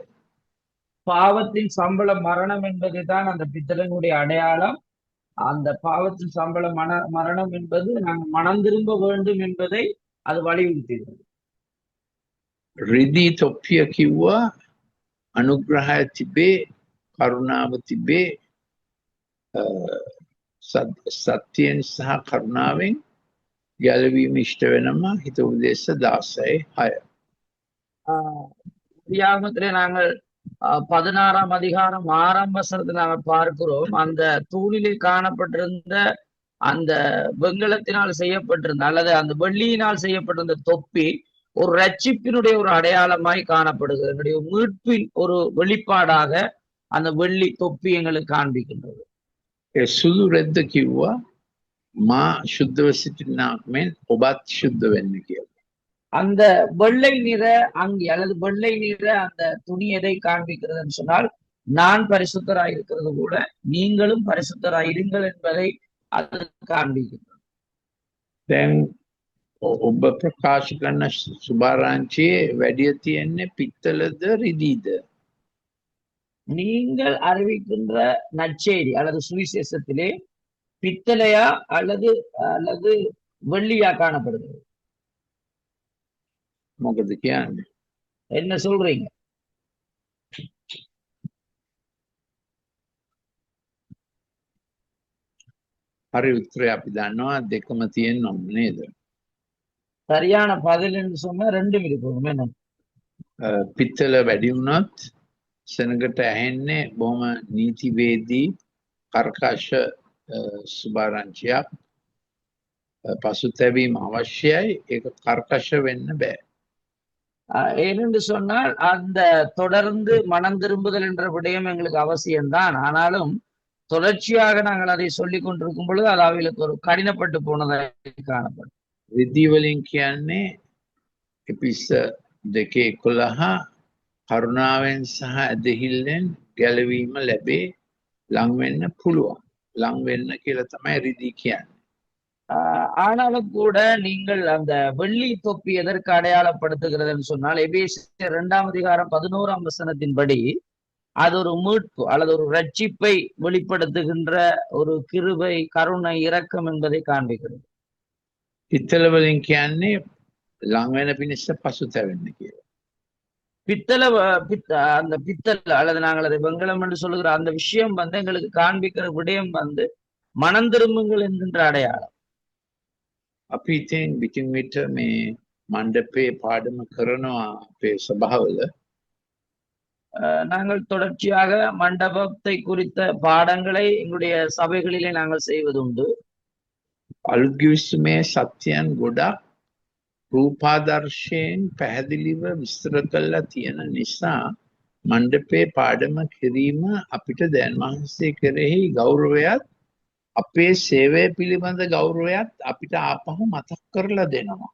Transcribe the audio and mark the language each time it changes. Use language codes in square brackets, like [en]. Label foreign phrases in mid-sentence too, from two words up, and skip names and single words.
[ta] பாவத்தின் சம்பளம் மரணம் என்பதுதான் அந்த பித்தளையினுடைய அடையாளம். அந்த பாவத்தின் சம்பள மரணம் என்பது நாங்கள் மனம் திரும்ப வேண்டும் என்பதை அது வலியுறுத்துகிறது. [si] රිදී තොප්පිය කිව්වා අනුග්‍රහය තිබේ, කරුණාව තිබේ, සත්‍යයෙන් සහ කරුණාවෙන් ගැලවීම ඉෂ්ට වෙනවා. හිත උදෙස්ස 16:6. [ta] தியாகத்திலே நாங்கள் 16ஆம் அதிகாரம் 6ஆம் வசனத்தில் நாங்கள் பார்க்கிறோம். அந்த தூணிலே காணப்பட்டிருந்த அந்த வெண்கலத்தினால் செய்யப்பட்டிருந்த அல்லது அந்த வெள்ளியினால் செய்யப்பட்டிருந்த தொப்பி ஒரு ரட்சிப்பினுடைய ஒரு அடையாளமாய் காணப்படுகிறது. என்னுடைய மீட்பின் ஒரு வெளிப்பாடாக அந்த வெள்ளி தொப்பி எங்களுக்கு காண்பிக்கின்றது. [si] ඒ සුදු රෙද්ද කිව්වා මා ශුද්ධව සිටිනාක් මෙන් ඔබත් ශුද්ධ වෙන්න කියලා. [ta] அந்த வெள்ளை நிற அங்கி அல்லது வெள்ளை நிற அந்த துணி எதை காண்பிக்கிறதுன்னு சொன்னால், நான் பரிசுத்தராய் இருக்கிறது கூட நீங்களும் பரிசுத்தராய் இருங்கள் என்பதை அது காண்பிக்கின்றது. [si] දැන් ඔබ ප්‍රකාශ කරන සුභාරංචියේ වැඩිය තියෙන්නේ පිත්තලද රිදීද? [ta] நீங்கள் அறிவிக்கின்ற நற்செய்தி அல்லது சுவிசேஷத்திலே பித்தளையா அல்லது அல்லது வெள்ளியா காணப்படுகிறது? [si] මොකද කියන්නේ? [ta] என்ன சொல்றீங்க? [si] හරි උත්තරය අපි දන්නවා දෙකම තියෙන්න ඕනේ නේද? [ta] சரியான பதில் என்று சொன்னா ரெண்டும் இருக்கும். என்ன? [si] පිත්තල වැඩි වුණොත් සෙනඟට ඇහෙන්නේ බොහොම නීතිවේදී කර්කශ සුභාරංචියක්. පසුතැවීම අවශ්‍යයි. ඒක කර්කශ වෙන්න බෑ. [ta] ஏனென்று சொன்னால் அந்த தொடர்ந்து மனம் திரும்புதல் என்ற விடயம் எங்களுக்கு அவசியம்தான். ஆனாலும் தொடர்ச்சியாக நாங்கள் அதை சொல்லிக் கொண்டிருக்கும் பொழுது அது அவைகளுக்கு ஒரு கடினப்பட்டு போனதாக காணப்படும். [si] රිදී වලින් කියන්නේ එපිස 2:11 කරුණාවෙන් සහ ඇදහිල්ලෙන් ගැලවීම ලැබේ, ලං වෙන්න පුළුවන්. ලං වෙන්න කියලා තමයි රිදී කියන්නේ. [ta] ஆனாலும் கூட நீங்கள் அந்த வெள்ளி தொப்பி எதற்கு அடையாளப்படுத்துகிறதுன்னு சொன்னால், எபேசியர் 2ஆம் அதிகாரம் 11ஆம் வசனத்தின்படி அது ஒரு மீட்பு அல்லது ஒரு ரட்சிப்பை வெளிப்படுத்துகின்ற ஒரு கிருபை, கருணை, இரக்கம் என்பதை காண்பிக்கிறது. [si] පිත්තල වලින් කියන්නේ ලං වෙන පිණිස පසුතැවෙන්න කියලා. [ta] அந்த பித்தல் அல்லது நாங்கள் அதை வெண்கலம் என்று சொல்லுகிற அந்த விஷயம் எங்களுக்கு காண்பிக்கிற விடயம் மனம் திரும்புங்கள் என்கின்ற அடையாளம். [si] අපි ඉතින් විටින් විට මේ මණ්ඩපේ පාඩම කරනවා අපේ සභාවල. [ta] நாங்கள் தொடர்ச்சியாக மண்டபத்தை குறித்த பாடங்களை எங்களுடைய சபைகளிலே நாங்கள் செய்வதுண்டு. [si] අලුත් ගිවිසුමේ සත්‍යයන් ගොඩක් රූපාදර්ශයෙන් පැහැදිලිව විස්තර කරලා තියෙන නිසා මණ්ඩපේ පාඩම කිරීම අපිට දැන් වහන්සේ කෙරෙහි ගෞරවයත් අපේ සේවය පිළිබඳ ගෞරවයත් අපිට ආපහු මතක් කරලා දෙනවා.